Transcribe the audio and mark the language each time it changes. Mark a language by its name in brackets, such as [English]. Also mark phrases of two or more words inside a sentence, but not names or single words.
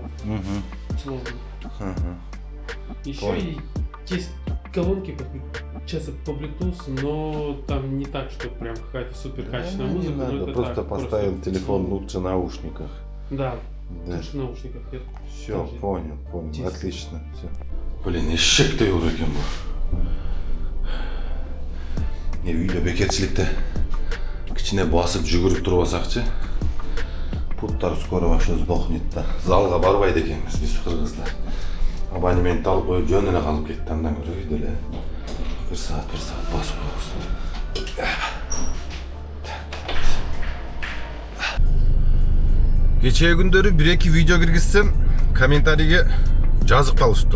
[Russian] Сложно. Еще и есть колонки подключаются по Bluetooth, но там не так, что прям какая-то супер качественная музыка. Не надо, просто поставил телефон лучше в наушниках. Да. Лучше в наушниках. Все, понял. Отлично. Все. Блин, [Kyrgyz] эшектей болду экен бу. Не үйдө бекерчиликте кичине басып жүгүрүп турбасакчы. [Russian] Puttар скоро вообще сдохнет да. [Kyrgyz] Залга барбайт экенбиз биз кыргыздар. Абонемент алып коюп жөн эле калып кетти, андан көрө үйдө эле 1 саат басып коебуз. Кечээ күндөрү 1-2 видео киргизсем, комментарийге жазып калышыптыр.